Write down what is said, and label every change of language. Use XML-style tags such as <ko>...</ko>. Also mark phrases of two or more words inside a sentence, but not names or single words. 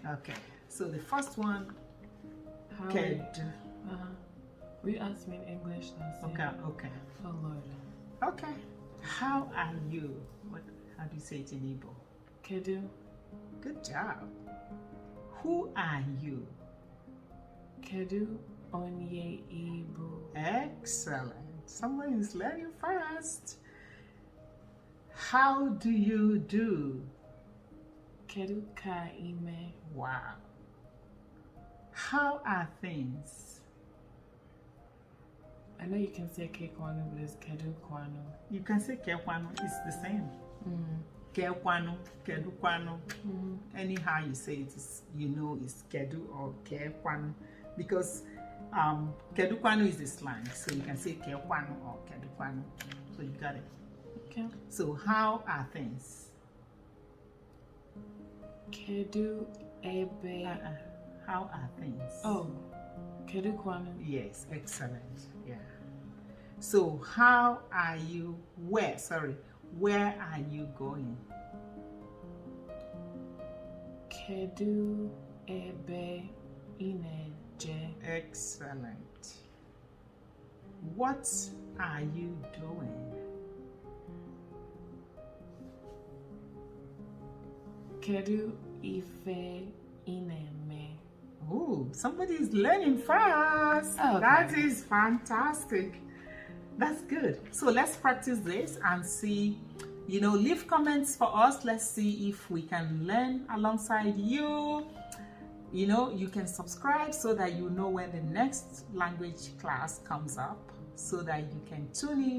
<en>Okay. So the first one, How</en> <ig>Kedu.</ig> <en>Will you ask me in English? Okay, okay. Oh Lord. Okay. How are you? How do you say it in Igbo?</en> <ig>Kedu.</ig> <en>Good job. Who are you?</en> <ig>Kedu onye Igbo.</ig> <en>Excellent. Someone is learning fast. How do you do?</en> <ig>Kedu ka ime.</ig> <en>Wow. How are things? I know you can say kekwanu, but it's</en> <ig>kedu kwanu.</ig> <en>You can say kekwanu, it's the same.</en> <ig>Kekwanu, kedukwanu.</ig> <en>Anyhow you say it, is, you know it's kedu or kekwanu. Because kedukwanu is the slang, so you can say kekwanu or kedukwanu. So you got it. Okay. So how are things?</en> <ig>Kedu ebe.</ig> <en>How are things?</en> <ig>Oh, kedu kwanu.</ig> <en>Yes, excellent. Yeah. So how are you? Where are you going?</en> <ig>Kedu ebe ineje.</ig> <en>Excellent. What are you doing?</en> <ig>Kedu ife ineme.</ig> <en>Oh, somebody is learning fast. Okay. That is fantastic. That's good. So let's practice this and see, leave comments for us. Let's see if we can learn alongside you. You can subscribe so that you know when the next language class comes up, so that you can tune in.</en>